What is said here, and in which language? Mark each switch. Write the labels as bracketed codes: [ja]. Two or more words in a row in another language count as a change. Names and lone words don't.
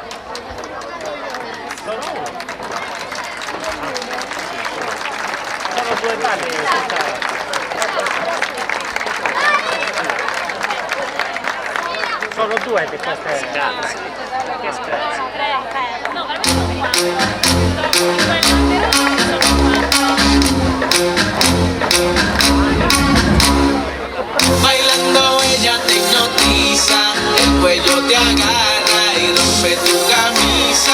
[it] Sono due balli, sono due di queste gare. Che scherzo. [es] Bailando ella te hipnotiza, el cuello te agarra y rompe tu camisa.